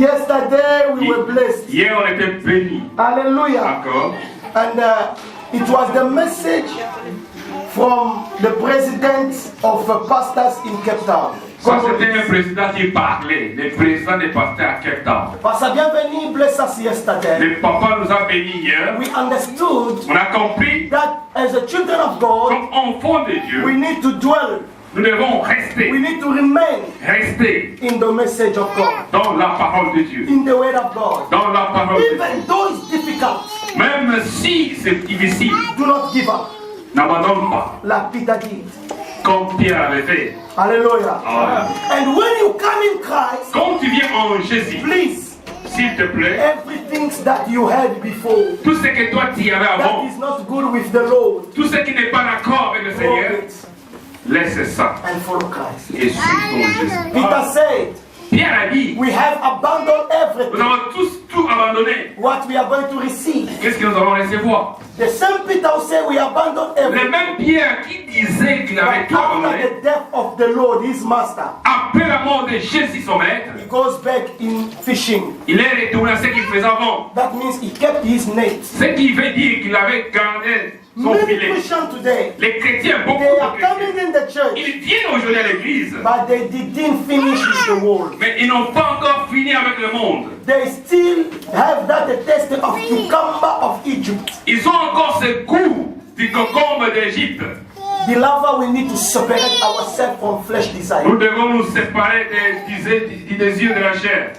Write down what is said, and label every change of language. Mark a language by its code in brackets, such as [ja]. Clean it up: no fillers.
[en] Yesterday we were blessed. [fr] Hier on était bénis. [en] Hallelujah. [fr] D'accord. [en] And it was the message from the president of pastors in Cape Town. [fr] Ça c'était le président qui parlait, le président des pasteurs à Cape Town. [en] Pastor Bienvenu blessed us yesterday. [fr] Le papa nous a bénis hier. [en] We understood [fr] on a compris [en] that as the children of God, [fr] comme enfants de Dieu, [en] we need to dwell. [fr] Nous devons rester. [en] We need to remain. [fr] Rester. [en] In the message of God. [fr] Dans la parole de Dieu. [en] In the word of God. [fr] Dans la parole de Dieu. [en] Even though it's difficult. [fr] Même si c'est difficile. [en] Do not give up. [fr] N'abandonne pas. [en] Like Peter did. [fr] Comme Pierre avait fait. [en] Hallelujah. Amen. And when you come in Christ. [fr] Quand tu viens en Jésus. [en] Please. [fr] S'il te plaît. [en] Everything that you had before. [fr] Tout ce que toi tu avais avant. [en] That is not good with the Lord. [fr] Tout ce qui n'est pas d'accord avec le Seigneur. Laisse ça. [en] And follow Christ. [fr] Et suis ton Jésus. [en] Peter said. [fr] Pierre a dit. [en] We have abandoned everything. [fr] Nous avons tous tout abandonné. [en] What we are going to receive. [fr] Qu'est-ce que nous allons recevoir? [en] The same Peter who said we abandoned everything. [fr] Le même Pierre qui disait qu'il avait tout abandonné. [en] After the death of the Lord, his master. [fr] Après la mort de Jésus, son maître. [en] He goes back in fishing. [fr] Il est retourné à ce qu'il faisait avant. [en] That means he kept his net. [fr] Ce qui veut dire qu'il avait gardé son filet. [en] Today, [fr] les chrétiens, beaucoup [en] they [fr] de [en] are coming in the church, [fr] ils viennent aujourd'hui à l'église. [en] But they didn't finish with the world. [fr] Mais ils n'ont pas encore fini avec le monde. [en] They still have that taste of cucumber of Egypt. [fr] Ils ont encore ce goût du concombre d'Égypte. [en] Beloved, we need to separate ourselves from flesh desire. [fr] Nous devons nous séparer des désirs de la chair.